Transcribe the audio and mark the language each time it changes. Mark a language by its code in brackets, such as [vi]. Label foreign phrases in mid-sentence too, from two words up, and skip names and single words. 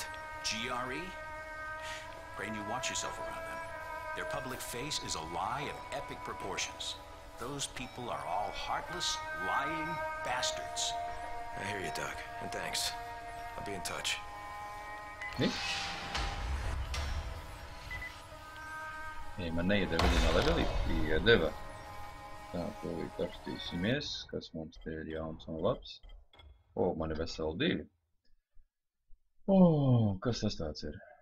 [en] GRE? Crane, you watch yourself around them. Their public face is a lie of epic proportions. Those people are all heartless, lying bastards. I hear you, Doc, and thanks. I'll be in touch. [lv] Ni? Ja man neiedeva vienā levelī, iedeva. Tā, tūlīt apstīsimies, kas mums te ir jauns un labs. O, man ir veseli 2. O, kas tas tāds ir?